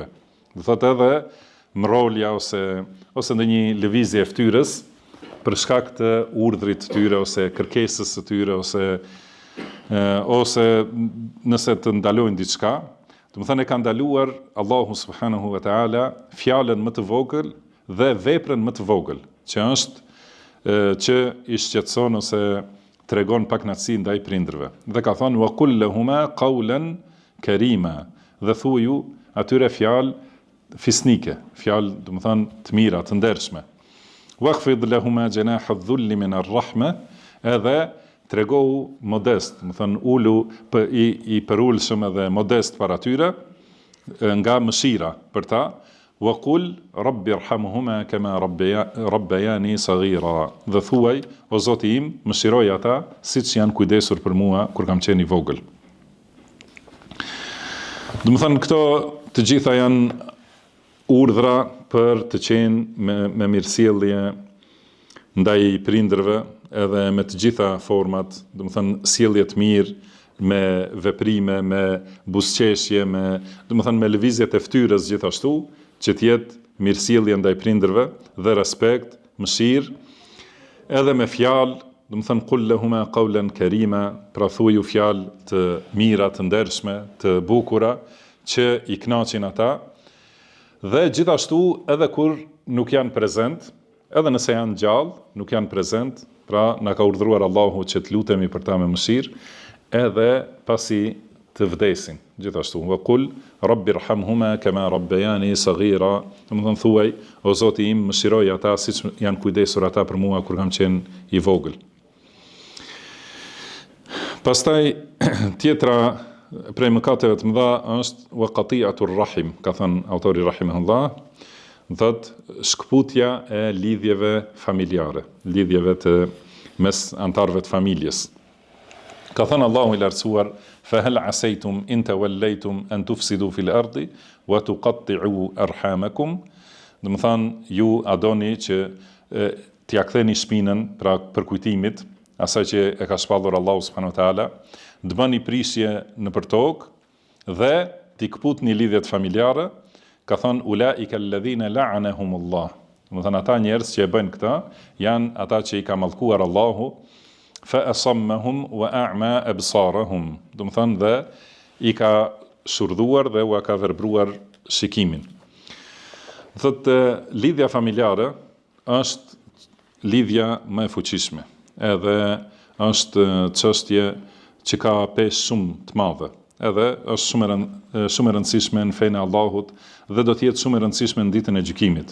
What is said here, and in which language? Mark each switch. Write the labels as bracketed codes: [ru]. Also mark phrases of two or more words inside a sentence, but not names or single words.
[sq] Do thotë edhe mrolja ose ndonjë lëvizje e fytyrës për shkak të urdhrit të tyre ose kërkesës së tyre ose nëse të ndalojnë diçka, do të thënë e ka ndaluar Allahu [ar] سبحانه وتعالى [sq] fjalën më të vogël dhe veprën më të vogël, që është që i shqetëson ose tregon pakënaqësi ndaj prindërve. Dhe ka thënë [ar] وقل لهما قولا كريما, [sq] dhe thuaju atyre fjalë fisnike, fjalë do të thënë të mira, të ndershme. [ar] واخفض لهما جناح الذل من الرحمة, [sq] edhe tregohu modest, do të thënë ulu i përulshëm edhe modest para tyre nga mëshira për ta. [ar] وقل رب ارحمهما كما ربياني صغيرا, [sq] dhe thuaj o Zoti im, mëshiroj ata siç janë kujdesur për mua kur kam qenë i vogël. Do të thënë këto të gjitha janë urdhra për të qenë me mirësjellje ndaj prindërve, edhe me të gjitha format, do të thënë sjellje të mirë, me veprime, me buzëqeshje, do të thënë me lëvizjet e fytyrës gjithashtu, që të jetë mirësjellje ndaj prindërve dhe respekt, mëshirë, edhe me fjalë, do të thënë [ar] قل لهما قولا كريما, [sq] pra thuaju fjalë të mira, të ndershme, të bukura, që i kënaqin ata, dhe gjithashtu edhe kur nuk janë prezent, edhe nëse janë gjallë, nuk janë prezent, pra na ka urdhëruar Allahu që të lutemi për ta me mëshirë, edhe pasi të vdesin. Gjithashtu, [ar] وقل رب ارحمهما كما ربياني صغيرا, [sq] do të thënë thuaj o Zoti im, mëshiroj ata siç janë kujdesur ata për mua kur kam qenë i vogël. Pastaj tjetra prej mëkateve të mëdha është [ar] وقطيعة الرحم, [sq] ka thënë autori rahimahullah, thotë shkputja e lidhjeve familjare, lidhjeve të mes antarëve të familjes. Ka thënë Allahu i lartësuar, [ar] فهل عسيتم إن توليتم أن تفسدوا في الأرض وتقطعوا أرحامكم, [sq] do të thënë ju a doni që t'ia ktheni shpinën pra përkujtimit asaj që e ka shpallur Allahu [ar] سبحانه وتعالى, [sq] të bëni prishje nëpër tokë dhe t'i kputni lidhjet familjare. Ka thënë [ar] أولئك الذين لعنهم الله, [sq] do të thënë ata njerëz që e bëjnë këtë janë ata që i ka mallkuar Allahu, [ar] فأصمهم وأعمى أبصارهم, [sq] do të thënë dhe i ka shurdhuar dhe u ka verbruar shikimin. Thotë lidhja familjare është lidhja më e fuqishme, edhe është çështje që ka peshë shumë të madhe, edhe është shumë e rëndësishme në fenë e Allahut dhe do të jetë shumë e rëndësishme në ditën e gjykimit.